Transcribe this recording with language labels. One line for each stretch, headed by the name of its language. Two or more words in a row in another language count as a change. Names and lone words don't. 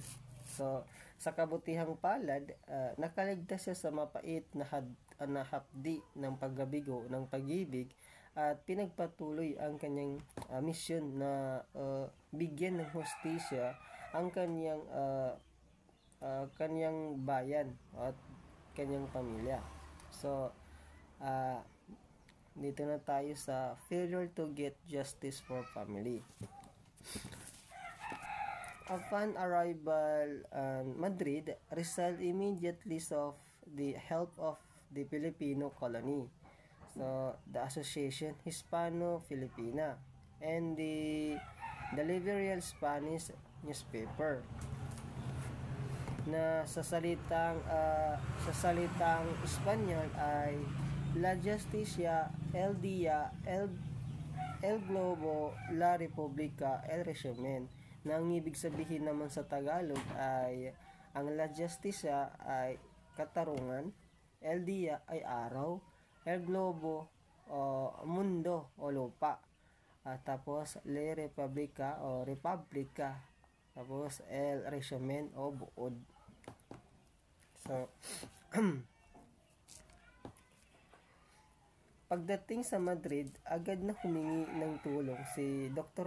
Filipino: So, sa kabutihang palad, nakaligtas siya sa mapait na hapdi ng paggabigo ng pag-ibig at pinagpatuloy ang kanyang misyon na bigyan ng hustisya ang kanyang bayan at kanyang pamilya. So, dito na tayo sa
English: failure to get justice for family. Upon arrival in Madrid, Rizal immediately sought the help of the Filipino colony, so the Association Hispano-Filipina, and the Liberal Spanish newspaper
Filipino: na sa salitang Espanyol ay La Justicia, El Dia, El Globo, La Republica, El Regimen, na ang ibig sabihin naman sa Tagalog ay ang La Justicia ay katarungan, El Dia ay araw, El Globo o mundo o lupa, tapos Le Republica o Republica, tapos El Regimen o buod. So, pagdating sa Madrid, agad na humingi ng tulong si Dr.